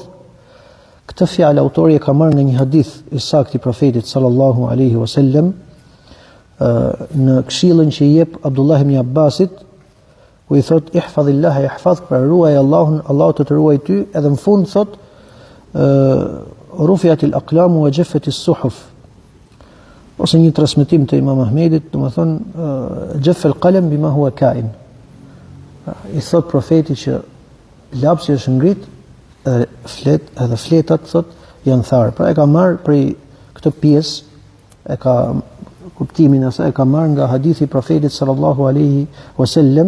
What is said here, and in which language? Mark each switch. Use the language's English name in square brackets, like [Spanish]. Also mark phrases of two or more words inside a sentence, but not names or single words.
[Albanian] Këtë fjalë autori e ka marrë nga një hadith i saktë i profetit [Arabic] صلى الله عليه وسلم [Albanian] në këshillën që i jep Abdullah ibn Abbasit, ku i thot [Arabic] احفظ الله يحفظك, [Albanian] pra ruaj Allahun, Allahu të ruaj ty, edhe në fund thot [Arabic] رفعت الأقلام وجفت الصحف. [Albanian] Ose një transmetim të Imam Ahmedit, domethënë [Arabic] جف القلم بما هو كائن. [Albanian] I thot profeti që lapsi është ngrit edhe fletat thot janë tharë. Pra e ka marrë prej këtë pjesë, e ka kuptimin e saj e ka marrë nga hadithi i profetit [Arabic] صلى الله عليه وسلم.